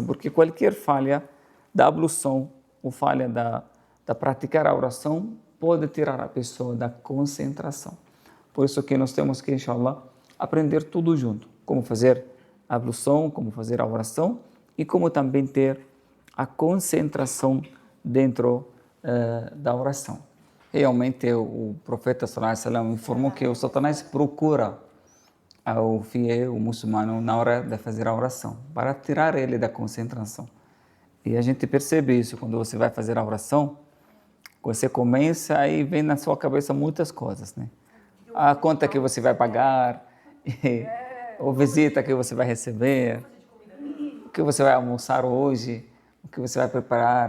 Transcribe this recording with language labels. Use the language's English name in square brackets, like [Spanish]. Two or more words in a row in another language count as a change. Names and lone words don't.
[Portuguese] Porque qualquer falha da ablução ou falha da praticar a oração pode tirar a pessoa da concentração. Por isso que nós temos que, inshallah, aprender tudo junto. Como fazer a ablução, como fazer a oração e como também ter a concentração dentro da oração. Realmente o profeta [Arabic] صلى الله عليه وسلم [Portuguese] informou que o Satanás procura ao fiel, o muçulmano, na hora de fazer a oração, para tirar ele da concentração. E a gente percebe isso quando você vai fazer a oração. Você começa e vem na sua cabeça muitas coisas, né? A conta que você vai pagar, ou visita que você vai receber, o que você vai almoçar hoje, o que você vai preparar.